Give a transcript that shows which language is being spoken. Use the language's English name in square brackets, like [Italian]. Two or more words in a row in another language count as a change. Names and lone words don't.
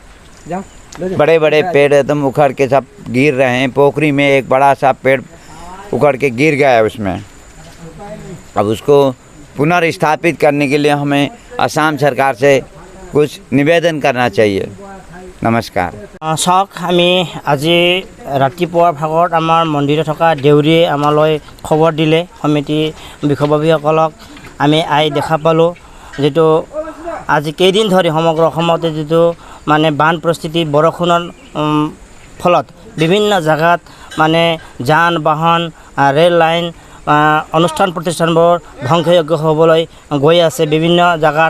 [Hindi] बड़े बड़े पेड़ एकदम उखड़ के सब गिर रहे हैं। पोखरी में एक बड़ा सा पेड़ उखड़ के गिर गया है उसमें। अब उसको पुनर्स्थापित करने के लिए हमें असम सरकार से कुछ निवेदन करना चाहिए। नमस्कार। [Assamese] চাওক, আমি আজি ৰাতিপুৱাৰ ভাগত আমাৰ মন্দিৰত থকা দেউৰীয়ে আমালৈ খবৰ দিলে। সমিতি বিষয়ববীসকলক আমি দেখা পালোঁ। যিটো আজি কেইদিন ধৰি সমগ্ৰ অসমতে যিটো বান পৰিস্থিতি, বৰষুণৰ ফলত বিভিন্ন জেগাত যান বাহন, ৰেল লাইন, অনুষ্ঠান প্ৰতিষ্ঠানবোৰ ধ্বংসযোগ্য হ'বলৈ গৈ আছে বিভিন্ন জেগাত।